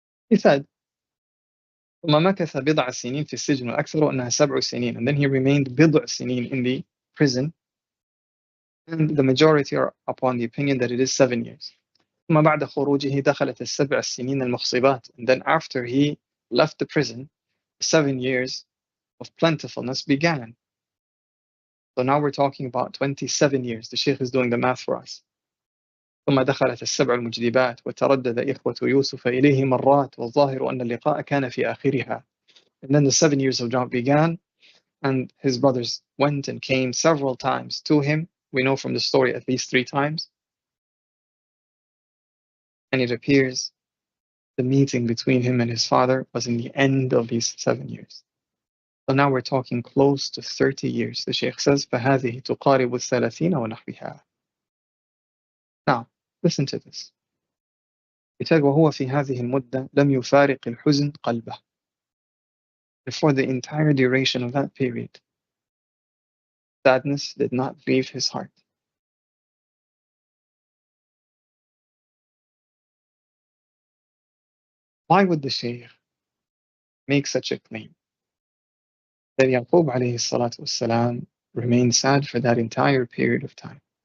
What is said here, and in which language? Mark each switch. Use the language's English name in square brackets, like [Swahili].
[English] He said, [Arabic] ثم مكث بضع سنين في السجن وأكثر أنها 7 سنين, [English] and then he remained [Arabic] بضع سنين [English] in the prison, and the majority are upon the opinion that it is 7 years. [Arabic] ثم بعد خروجه دخلت السبع السنين المخصبات, [English] and then after he left the prison, 7 years of plentifulness began. So now we're talking about 27 years. The Shaykh is doing the math for us. [Arabic] ثم دخلت السبع المجدبات وتردد إخوة يوسف إليه مرات والظاهر أن اللقاء كان في آخرها. [English] And then the 7 years of drought began, and his brothers went and came several times to him. We know from the story at least 3 times. And it appears the meeting between him and his father was in the end of these 7 years. So now we're talking close to 30 years. The Shaykh says, [Arabic] فَهَذِهِ تُقَارِبُ الثَّلَثِينَ وَنَحْوِهَا. [English] Now, listen to this. He said, [Arabic] وَهُوَ فِي هَذِهِ الْمُدَّةِ لَمْ يُفَارِقِ الْحُزْنِ قَلْبَهُ. [English] For the entire duration of that period, sadness did not leave his heart. Why would the Shaykh make such a claim? That Yaqub alayhi salatu wassalam remained sad for that entire period of time.